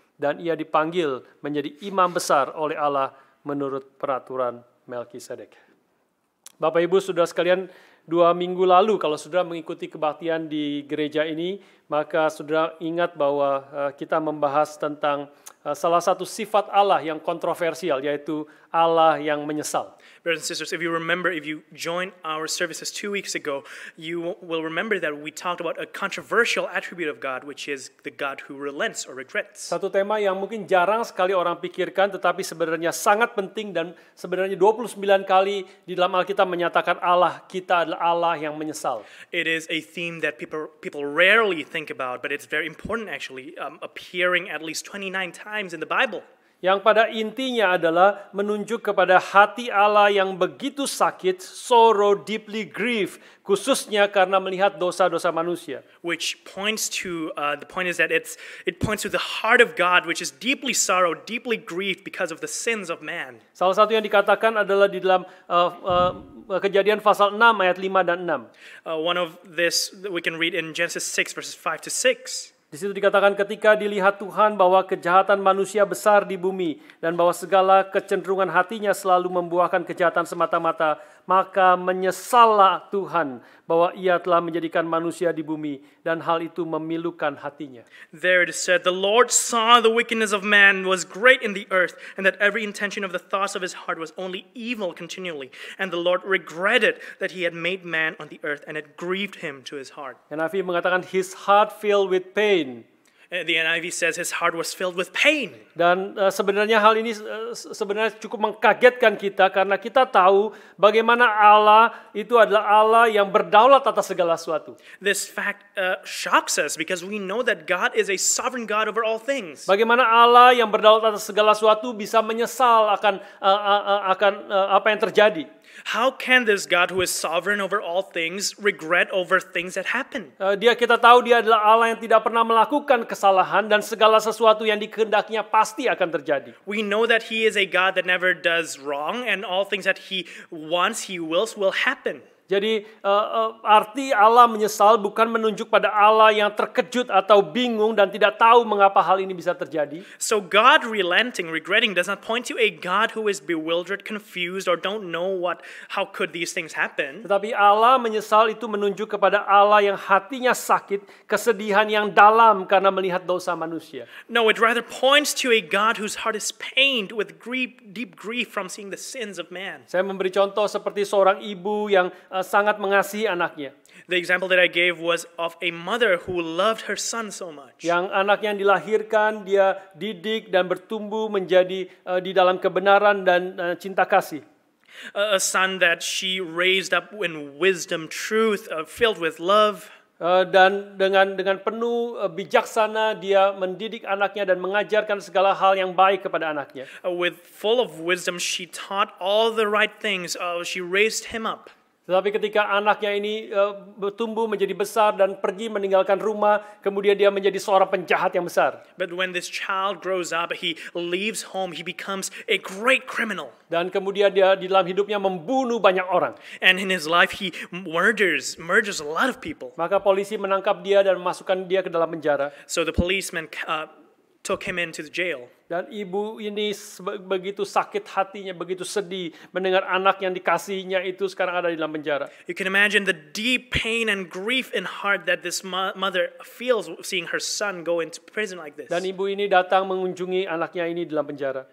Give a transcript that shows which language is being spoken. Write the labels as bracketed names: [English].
[Indonesian] Dan ia dipanggil menjadi imam besar oleh Allah menurut peraturan Melkisedek. Bapak Ibu saudara sekalian, 2 minggu lalu kalau saudara mengikuti kebaktian di gereja ini, maka saudara ingat bahwa kita membahas tentang salah satu sifat Allah yang kontroversial, yaitu Allah yang menyesal. [English] Brothers and sisters, if you joined our services 2 weeks ago, you will remember that we talked about a controversial attribute of God, which is the God who relents or regrets. [Indonesian] Satu tema yang mungkin jarang sekali orang pikirkan, tetapi sebenarnya sangat penting, dan sebenarnya 29 kali di dalam Alkitab menyatakan Allah kita adalah Allah yang menyesal. [English] It is a theme that people rarely think about, but it's very important actually, appearing at least 29 times in the Bible. [Indonesian] Yang pada intinya adalah menunjuk kepada hati Allah yang begitu sakit, [English] sorrow, deeply grief, [Indonesian] khususnya karena melihat dosa-dosa manusia. [English] Which points to, the point is that it points to the heart of God, which is deeply sorrowed, deeply grieved because of the sins of man. [Indonesian] Salah satu yang dikatakan adalah di dalam Kejadian pasal 6 ayat 5 dan 6. [English] One of this we can read in Genesis 6 verses 5 to 6. [Indonesian] Di situ dikatakan ketika dilihat Tuhan bahwa kejahatan manusia besar di bumi dan bahwa segala kecenderungan hatinya selalu membuahkan kejahatan semata-mata, maka menyesallah Tuhan bahwa ia telah menjadikan manusia di bumi dan hal itu memilukan hatinya. [English] There it is said, the Lord saw the wickedness of man was great in the earth, and that every intention of the thoughts of his heart was only evil continually. And the Lord regretted that he had made man on the earth, and it grieved him to his heart. [Indonesian] NIV mengatakan [English] his heart filled with pain. The NIV says his heart was filled with pain. [Indonesian] Dan sebenarnya hal ini sebenarnya cukup mengkagetkan kita karena kita tahu bagaimana Allah itu adalah Allah yang berdaulat atas segala sesuatu. [English] This fact shocks us because we know that God is a sovereign God over all things. [Indonesian] Bagaimana Allah yang berdaulat atas segala sesuatu bisa menyesal akan apa yang terjadi? [English] How can this God who is sovereign over all things regret over things that happen? [Indonesian] Kita tahu dia adalah Allah yang tidak pernah melakukan kesalahan dan segala sesuatu yang dikehendakinya pasti akan terjadi. [English] We know that he is a God that never does wrong, and all things that he wants, he wills, will happen. [Indonesian] Jadi arti Allah menyesal bukan menunjuk pada Allah yang terkejut atau bingung dan tidak tahu mengapa hal ini bisa terjadi. [English] So God relenting, regretting does not point to a God who is bewildered, confused, or don't know how could these things happen. [Indonesian] Tetapi Allah menyesal itu menunjuk kepada Allah yang hatinya sakit, kesedihan yang dalam karena melihat dosa manusia. [English] No, it rather points to a God whose heart is pained with deep grief from seeing the sins of man. [Indonesian] Saya memberi contoh seperti seorang ibu yang sangat mengasihi anaknya. [English] The example that I gave was of a mother who loved her son so much. [Indonesian] Yang anak yang dilahirkan dia didik dan bertumbuh menjadi di dalam kebenaran dan cinta kasih. [English] A son that she raised up in wisdom, truth, filled with love. [Indonesian] Dan dengan penuh bijaksana dia mendidik anaknya dan mengajarkan segala hal yang baik kepada anaknya. [English] With full of wisdom, she taught all the right things. She raised him up. [Indonesian] Tetapi ketika anaknya ini bertumbuh menjadi besar dan pergi meninggalkan rumah, kemudian dia menjadi seorang penjahat yang besar. [English] But when this child grows up, he leaves home, he becomes a great criminal. [Indonesian] Dan kemudian dia di dalam hidupnya membunuh banyak orang. [English] And in his life he murders a lot of people. [Indonesian] Maka polisi menangkap dia dan memasukkan dia ke dalam penjara. [English] So the policeman took him into the jail. [Indonesian] Dan ibu ini begitu sakit hatinya, begitu sedih mendengar anak yang dikasihinya itu sekarang ada di dalam penjara. [English] You can imagine the deep pain and grief in heart that this mother feels seeing her son go into prison like this. [Indonesian] Dan ibu ini datang mengunjungi anaknya ini di dalam penjara.